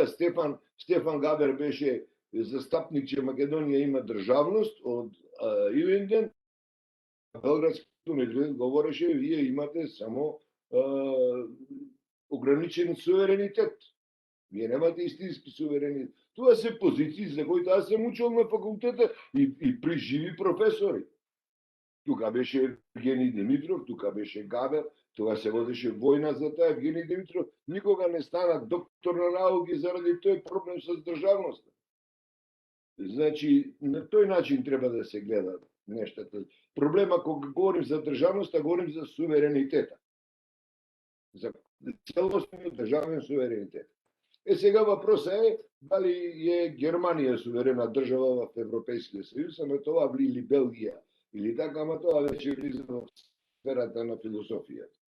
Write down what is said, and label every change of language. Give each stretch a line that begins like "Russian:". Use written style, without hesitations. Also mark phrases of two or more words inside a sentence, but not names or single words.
Macedonian: Стефан Габер беше застапник, че Македонија има државност од Ивенден. Белградското медведство говореше, вие имате само ограничен суверенитет. Вие немате истински суверенитет.
Bulgarian: Това се позиции за които аз съм учил на факултета и при живи професори.
Macedonian: Тука беше Евгений Димитров, тука беше Габер, това се водеше војна за тоа.
Bulgarian: Евгений Димитров никога не стана доктор на науки заради
Macedonian: тој проблем с државноста. Значи, на тој начин треба да се гледа нештата. Проблема кога говорим за државноста, говорим за суверенитета.
Bulgarian: За целостен државен суверенитет. Сега въпросът е дали е Германија суверена држава в Европейския съюз, ама това или Белгија, или така, ама това вече влиза в сферата на философијата.